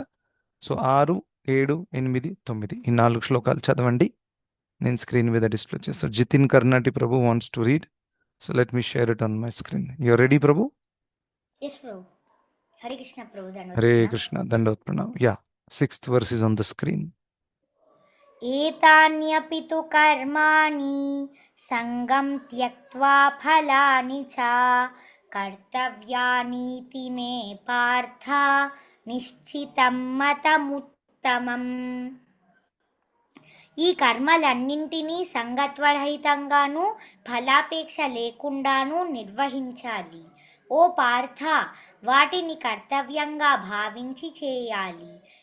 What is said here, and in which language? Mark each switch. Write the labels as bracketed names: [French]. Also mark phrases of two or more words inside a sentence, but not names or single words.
[Telugu] సో 6, 7, 8, 9 ఈ 4 శ్లోకాలు చదవండి. నేను స్క్రీన్ మీద డిస్ప్లే చేస్తాను. [English] Jitin Karnati Prabhu wants to read, so let me share it on my screen. You're ready Prabhu? Yes, Prabhu. [Sanskrit] हरे कृष्ण, [English] Prabhu. Dandavat [Telugu] హరే [English] Pranam. [Sanskrit] కృష్ణ, దండవత్ ప్రణామ్. [English] యా, 6th verse is on the screen. [Sanskrit] एतान्यपि तु कर्माणि सङ्गं त्यक्त्वा फलानि च कर्तव्यानीति मे पार्थ నిశ్చితం మతముత్తమం. [Telugu] ఈ కర్మలన్నింటినీ సంగత్వరహితంగాను ఫలాపేక్ష లేకుండాను నిర్వహించాలి. ఓ పార్థ, వాటిని కర్తవ్యంగా భావించి చేయాలి.